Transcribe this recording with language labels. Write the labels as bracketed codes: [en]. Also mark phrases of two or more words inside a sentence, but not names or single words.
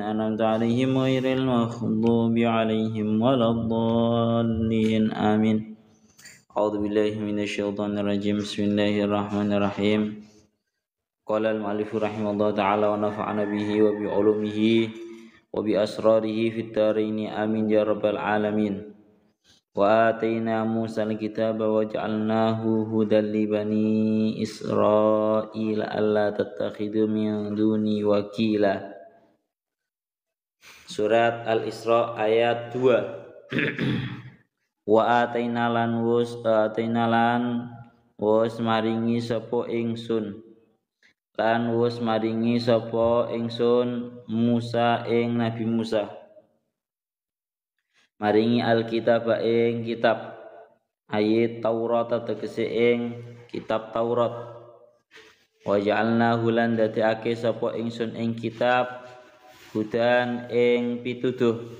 [ar] أنعمت عليهم غير المغضوب عليهم ولا الضالين آمين أعوذ بالله من الشيطان الرجيم بسم الله الرحمن الرحيم قال المؤلف رحمه الله تعالى ونفعنا به وبعلومه وبأسراره في الدارين آمين يا رب العالمين وآتينا موسى الكتاب وجعلناه هدى لبني إسرائيل ألا تتخذوا من دوني وكيلا [jv] Surat Al-Isra ayat 2 [ar] وآتينا [jv] lan wus maringi sapa ingsun Musa ing Nabi Musa maringi alkitab ing kitab ayat Taurat tegese ing kitab Taurat [ar] وجعلناه [jv] lan dadekake sapa ingsun ing kitab hudan ing pituduh